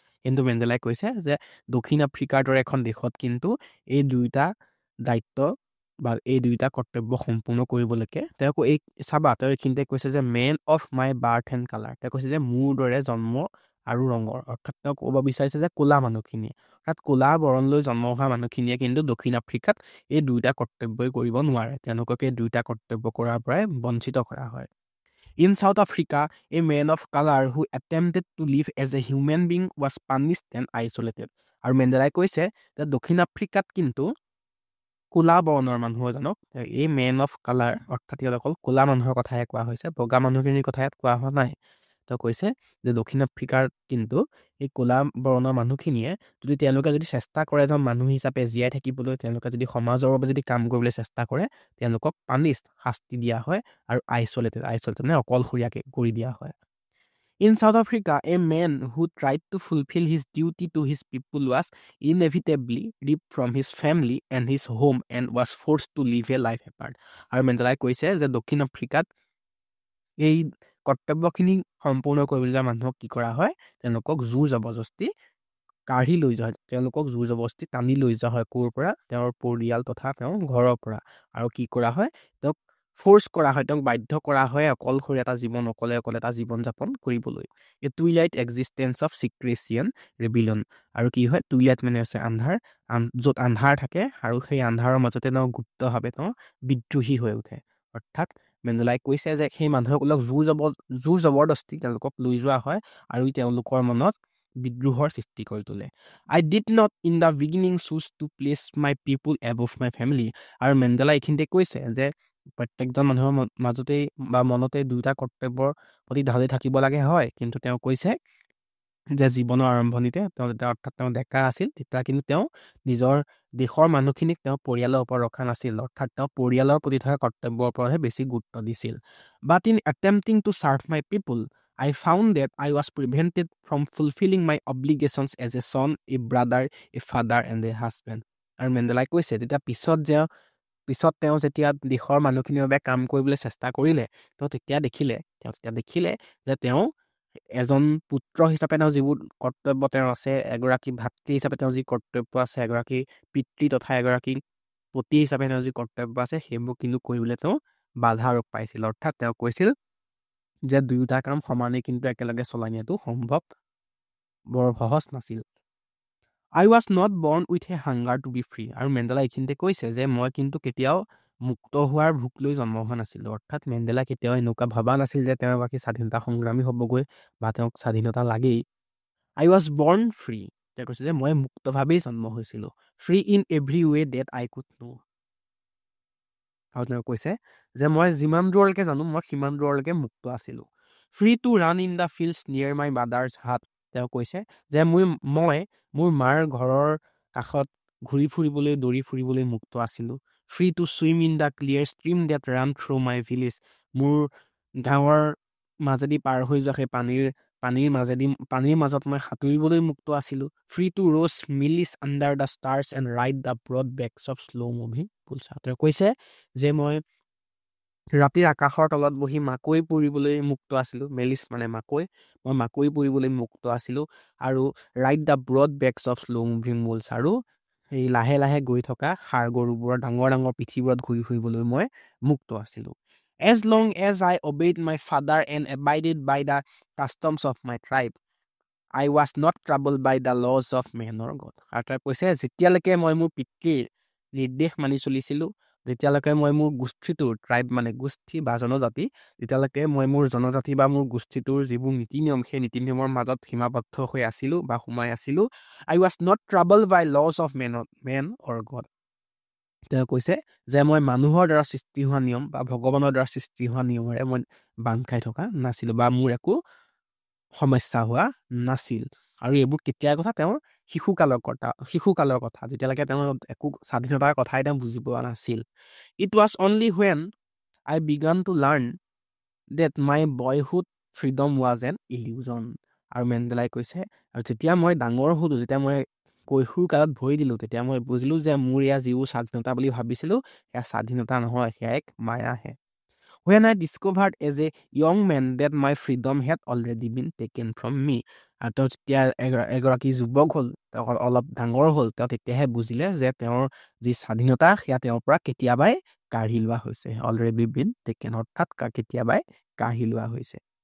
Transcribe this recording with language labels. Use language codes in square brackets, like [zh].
[as] কিন্তু মেণ্ডেলাই কৈছে যে দক্ষিণ আফ্ৰিকাৰ দৰে এখন দেশত কিন্তু এই দুয়োটা দায়িত্ব বা এই দুয়োটা কৰ্তব্য সম্পূৰ্ণ কৰিবলৈকে তেওঁ এইখিনিতে কৈছে যে [en] Men of my birth and colour. [as] তেওঁ কৈছে যে মোৰ দৰে জন্ম আৰু ৰঙৰ, অৰ্থাৎ তেওঁ ক'ব বিচাৰিছে যে ক'লা মানুহখিনিয়ে, অৰ্থাৎ ক'লা বৰণ লৈ জন্ম হোৱা মানুহখিনিয়ে কিন্তু দক্ষিণ আফ্ৰিকাত এই দুয়োটা কৰ্তব্যই কৰিব নোৱাৰে, তেওঁলোকক এই দুয়োটা কৰ্তব্য কৰাৰ পৰাই বঞ্চিত কৰা হয়। [en] In South Africa, a man of color who attempted to live as a human being was punished and isolated. [as] আৰু মেণ্ডেলাই কৈছে যে দক্ষিণ আফ্ৰিকাত কিন্তু ক'লা বৰণৰ মানুহ এজনক, এই [en] men of colour [as] অৰ্থাৎ ইয়াত অকল ক'লা মানুহৰ কথাহে কোৱা হৈছে, বগা মানুহখিনিৰ কথা ইয়াত কোৱা হোৱা নাই। তেওঁ কৈছে যে দক্ষিণ আফ্ৰিকাৰ কিন্তু এই ক'লা বৰণৰ মানুহখিনিয়ে তেওঁলোকে যদি চেষ্টা কৰে এজন মানুহ হিচাপে জীয়াই থাকিবলৈ, তেওঁলোকে যদি সমাজৰ বাবে যদি কাম কৰিবলৈ চেষ্টা কৰে, তেওঁলোকক শাস্তি দিয়া হয় আৰু আইচলেটেড মানে অকলশৰীয়াকৈ কৰি দিয়া হয়। [en] In South Africa, a man who tried to fulfill his duty to his people was inevitably ripped from his family and his home and was forced to live a life apart. [as] আৰু মেণ্ডেলাই কৈছে যে দক্ষিণ আফ্ৰিকাত এই কৰ্তব্যখিনি সম্পূৰ্ণ কৰিবলৈ যোৱা মানুহক কি কৰা হয়? তেওঁলোকক জোৰ জবৰদস্তি কাঢ়ি লৈ যোৱা হয়, তেওঁলোকক জোৰ জবৰদস্তি টানি লৈ যোৱা হয় ক'ৰ পৰা? তেওঁৰ পৰিয়াল তথা তেওঁৰ ঘৰৰ পৰা। আৰু কি কৰা হয়? তেওঁক ফ'ৰ্চ কৰা হয়, তেওঁক বাধ্য কৰা হয় অকলশৰীয়া এটা জীৱন, অকলে এটা জীৱন যাপন কৰিবলৈ। [en] A twilight existence of secrecy and rebellion. [as] আৰু কি হয়, টুইলাইট মানে হৈছে আন্ধাৰ, য'ত আন্ধাৰ থাকে আৰু সেই আন্ধাৰৰ মাজতে তেওঁ গুপ্তভাৱে তেওঁ বিদ্ৰোহী হৈ উঠে। অৰ্থাৎ মেণ্ডেলাই কৈছে যে সেই মানুহসকলক জোৰ জবৰদস্তি তেওঁলোকক লৈ যোৱা হয় আৰু তেওঁলোকৰ মনত বিদ্ৰোহৰ সৃষ্টি কৰি তোলে। [en] I did not in the beginning choose to place my people above my family. [as] আৰু মেণ্ডেলা এইখিনিতে কৈছে যে প্ৰত্যেকজন মানুহৰ মাজতেই বা মনতে দুটা কৰ্তব্যৰ প্ৰতি ঢালি থাকিব লাগে হয়, কিন্তু তেওঁ কৈছে যে জীৱনৰ আৰম্ভণিতে তেওঁ যেতিয়া অৰ্থাৎ তেওঁ ডেকা আছিল তেতিয়া কিন্তু তেওঁ নিজৰ দেশৰ মানুহখিনিক তেওঁ পৰিয়ালৰ ওপৰত ৰখা নাছিল, অৰ্থাৎ তেওঁ পৰিয়ালৰ প্ৰতি থকা কৰ্তব্যৰ ওপৰতহে বেছি গুৰুত্ব দিছিল। [en] But in attempting to serve my people I found that I was prevented from fulfilling my obligations as a son, a brother, a father and a husband. [as] আৰু মেণ্ডেলাই কৈছে যেতিয়া পিছত তেওঁ যেতিয়া দেশৰ মানুহখিনিৰ বাবে কাম কৰিবলৈ চেষ্টা কৰিলে, তেওঁ তেতিয়া দেখিলে যে তেওঁ এজন পুত্ৰ হিচাপে তেওঁ যিবোৰ কৰ্তব্য তেওঁৰ আছে, এগৰাকী ভাতৃ হিচাপে তেওঁ যি কৰ্তব্য আছে, এগৰাকী পিতৃ তথা এগৰাকী পতি হিচাপে তেওঁ যি কৰ্তব্য আছে, সেইবোৰ কিন্তু কৰিবলৈ তেওঁ বাধা আৰোপ পাইছিল। অৰ্থাৎ তেওঁ কৈছিল যে দুয়োটা কাম সমানেই কিন্তু একেলগে চলাই নিয়াটো সম্ভৱ বৰ সহজ নাছিল। [en] I was not born with a hunger to be free. [as] আৰু মেণ্ডেলা এইখিনিতে কৈছে যে মই কিন্তু কেতিয়াও মুক্ত হোৱাৰ ভোক লৈ জন্ম হোৱা নাছিলোঁ। অৰ্থাৎ মেণ্ডেলা কেতিয়াও এনেকুৱা ভবা নাছিল যে তেওঁ বাকী স্বাধীনতা সংগ্ৰামী হ'বগৈ বা তেওঁক স্বাধীনতা লাগেই। [en] I was born free. [as] তেওঁ কৈছে যে মই মুক্তভাৱেই জন্ম হৈছিলোঁ। [en] Free in every way that I could know. [as] আৰু তেওঁ কৈছে যে মই যিমান দূৰলৈকে জানো মই সিমান দূৰলৈকে মুক্ত আছিলোঁ। [en] Free to run in the fields near my mother's hut. [as] তেওঁ কৈছে যে মই মোৰ মাৰ ঘৰৰ কাষত ঘূৰি ফুৰিবলৈ দৌৰি ফুৰিবলৈ মুক্ত আছিলোঁ। [en] Free to swim in the clear stream that ran through my village. [as] মোৰ গাঁৱৰ মাজেদি পাৰ হৈ যোৱা সেই পানীৰ মাজত মই সাঁতুৰিবলৈ মুক্ত আছিলোঁ। [en] Free to roam hills under the stars and ride the broad backs of slow' moving pools. [as] তেওঁ কৈছে যে মই ৰাতিৰ আকাশৰ তলত বহি মাকৈ পুৰিবলৈ মুক্ত আছিলোঁ। মেলিছ মানে মাকৈ, মই মাকৈ পুৰিবলৈ মুক্ত আছিলোঁ। আৰু [en] ride the broad backs of slow' moving mules, [as] আৰু সেই লাহে লাহে গৈ থকা ষাঁড় গৰুবোৰৰ ডাঙৰ পিঠিবোৰত ঘূৰি ফুৰিবলৈ মই মুক্ত আছিলোঁ। [en] As long as I obeyed my father and abided by the customs of my tribe, I was not troubled by the laws of man or God. [as] আৰু তেওঁ কৈছে যেতিয়ালৈকে মই মোৰ পিতৃৰ নিৰ্দেশ মানি চলিছিলোঁ, যেতিয়ালৈকে মই মোৰ গোষ্ঠীটোৰ ট্ৰাইব মানে গোষ্ঠী বা জনজাতি, যেতিয়ালৈকে মই মোৰ জনজাতি বা মোৰ গোষ্ঠীটোৰ যিবোৰ নীতি নিয়ম সেই নীতি নিয়মৰ মাজত সীমাবদ্ধ হৈ আছিলোঁ বা সোমাই আছিলোঁ, [en] I was not troubled by laws of man or God. [as] তেওঁ কৈছে যে মই মানুহৰ দ্বাৰা সৃষ্টি হোৱা নিয়ম বা ভগৱানৰ দ্বাৰা সৃষ্টি হোৱা নিয়মেৰে মই বান্ধ খাই থকা নাছিলোঁ বা মোৰ একো সমস্যা হোৱা নাছিল। আৰু এইবোৰ কেতিয়াৰ কথা? তেওঁৰ শিশুকালৰ কথা, যেতিয়ালৈকে তেওঁ একো স্বাধীনতাৰ কথাই তেওঁ বুজি পোৱা নাছিল। [en] It was only when I began to learn that my boyhood freedom was an illusion. [as] আৰু মেণ্ডেলাই কৈছে আৰু যেতিয়া মই ডাঙৰ হ'লোঁ, যেতিয়া মই কৈশোৰ কালত ভৰি দিলোঁ, তেতিয়া মই বুজিলোঁ যে মোৰ এয়া যিবোৰ স্বাধীনতা বুলি ভাবিছিলোঁ সেয়া স্বাধীনতা নহয়, সেয়া এক মায়াহে। [en] When I discovered as a young man that my freedom had already been taken from me. [as] আৰু তেওঁ যেতিয়া এগৰাকী যুৱক হ'ল, তেওঁ অলপ ডাঙৰ হ'ল, তেওঁ তেতিয়াহে বুজিলে যে তেওঁৰ যি স্বাধীনতা সেয়া তেওঁৰ পৰা কেতিয়াবাই কাঢ়ি লোৱা হৈছে। [en] already been taken, [as] অৰ্থাৎ কেতিয়াবাই কাঢ়ি লোৱা হৈছে।